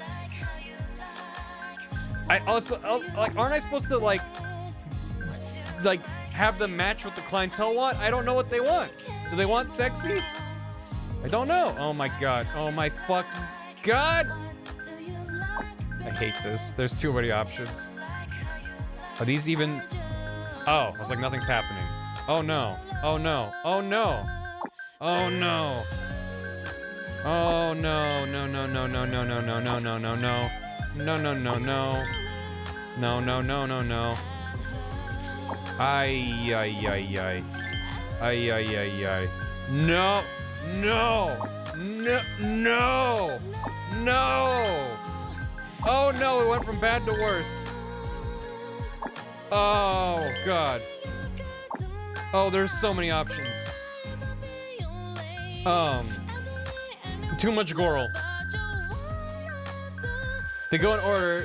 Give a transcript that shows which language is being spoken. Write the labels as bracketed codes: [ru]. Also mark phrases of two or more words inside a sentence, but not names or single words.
[en] I also, like, aren't I supposed to, like, have them match what the clientele want? I don't know what they want. Do they want sexy? I don't know. Oh my god. Oh my fucking god. I hate this. There's too many options. Are these even... Oh, I was like, nothing's happening. Oh no. Oh no. Oh no. Oh no. Oh no. No, no, no, no, no, no, no, no, no, no, no. No, no, no, no. No, no, no, no, no. Ay, ay, ay, ay. Ay, ay, ay, ay. No. No. No. No. No. Oh no, it went from bad to worse. Oh god. Oh, there's so many options. Too much Goral. They go in order.